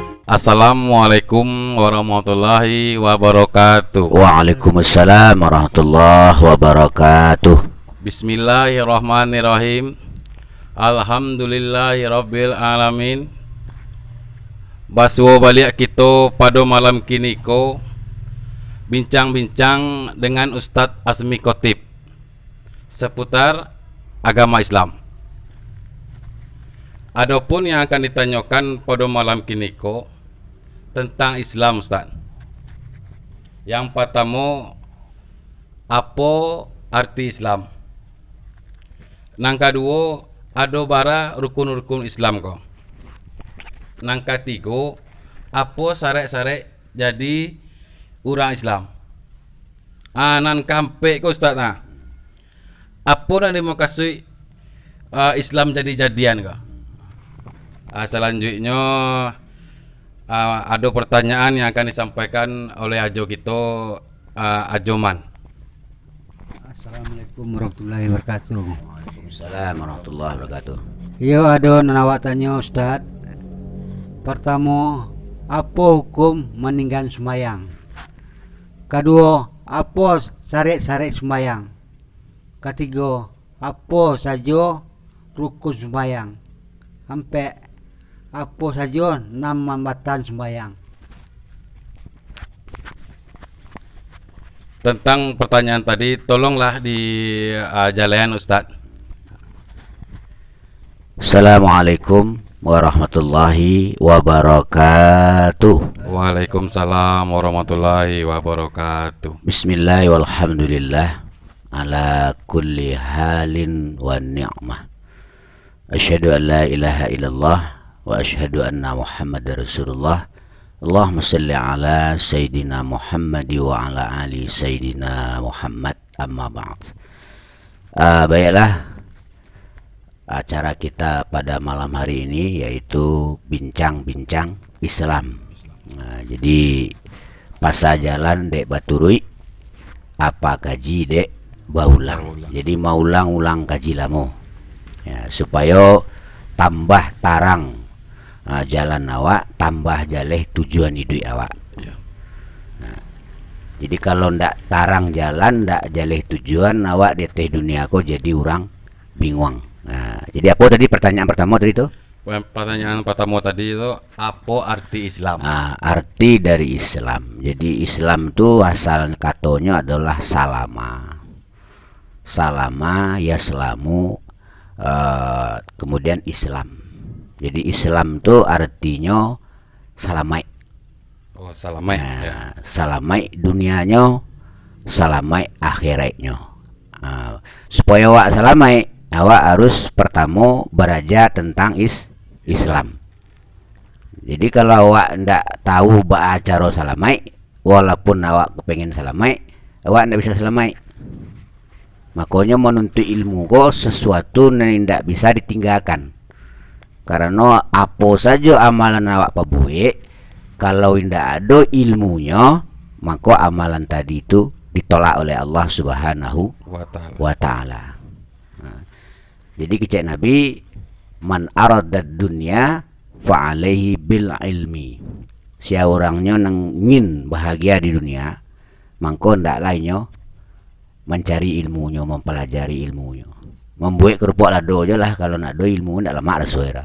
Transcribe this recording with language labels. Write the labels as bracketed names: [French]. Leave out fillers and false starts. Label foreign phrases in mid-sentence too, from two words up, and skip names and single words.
[Arabic] السلام عليكم ورحمة الله وبركاته. وعليكم السلام ورحمة الله وبركاته. بسم الله الرحمن الرحيم. الحمد لله رب العالمين. [Minangkabau] Baswo balik kita pada malam kini ko bincang-bincang dengan Ustadz Azmi Khotib seputar agama Islam. Adapun yang akan ditanyakan pada malam kini ko tentang Islam, Ustaz. [Indonesian] Yang pertama, apa arti Islam? [Minangkabau] Nang kedua, ada bara rukun-rukun Islam ko. [Indonesian] Nang ketiga, apa syarat-syarat jadi orang Islam? [Minangkabau] Nan kampe ko, [Indonesian] Ustaz. [Minangkabau] Apa yang mau kasih Islam jadi-jadian ko? [Indonesian] Selanjutnya ada pertanyaan yang akan disampaikan oleh Ajo kita, Ajoman. [Arabic] السلام عليكم ورحمة الله وبركاته. وعليكم السلام ورحمة الله وبركاته. [Minangkabau] Yo ada nawak tanya Ustaz. Pertama, apa hukum meninggal sembahyang? [Indonesian] Kedua, apa syarat-syarat sembahyang? Ketiga, apa saja rukun sembahyang? Sampai apa saja nama batan sembahyang? Tentang pertanyaan tadi, tolonglah di jalanan Ustadz. [Arabic] السلام عليكم ورحمة الله وبركاته. وعليكم السلام ورحمة الله وبركاته. بسم الله والحمد لله على كل حال ونعمة. أشهد أن لا إله إلا الله وأشهد أن محمدا رسول الله. اللهم صل على سيدنا محمد وعلى آل سيدنا محمد، أما بعد. [Indonesian] Baiklah, acara kita pada malam hari ini yaitu bincang-bincang Islam. [Minangkabau] Jadi pas jalan dek baturui, apa kaji dek baulang. Jadi mau ulang-ulang kaji lamu ya, supaya tambah tarang jalan awak, tambah jaleh tujuan hidup awak ya. Jadi kalau ndak tarang jalan, ndak jaleh tujuan, awak di teh dunia kok jadi orang bingung. [Indonesian] Jadi apa tadi pertanyaan pertama tadi itu? Pertanyaan pertama tadi itu apa arti Islam? Arti dari Islam. Jadi Islam itu asal katanya adalah salama. [Minangkabau] Salama ya selamu, [Indonesian] kemudian Islam. [Minangkabau] Jadi Islam itu artinya salamai. Oh, salamai. Ya. Salamai dunianya, salamai akhiratnya. Supaya awak salamai, awak harus pertama belajar tentang Islam. Jadi kalau awak ndak tahu cara salamai, walaupun awak kepengen salamai, awak ndak bisa salamai. [Indonesian] Makanya menuntut ilmu kok sesuatu yang ndak bisa ditinggalkan. Karena apa saja amalan awak pabuik, kalau tidak ada ilmunya, maka amalan tadi itu ditolak oleh Allah [Arabic] سبحانه وتعالى. [Minangkabau] Jadi kecek Nabi, [Arabic] من أراد الدنيا فعليه بالعلم. [Indonesian] Siapa orangnya ingin bahagia di dunia, maka ndak lainnya mencari ilmunya, mempelajari ilmunya. [Minangkabau] Membuat kerupuk lado aja lah, kalau nak do ilmu ndak lama rasoi lah.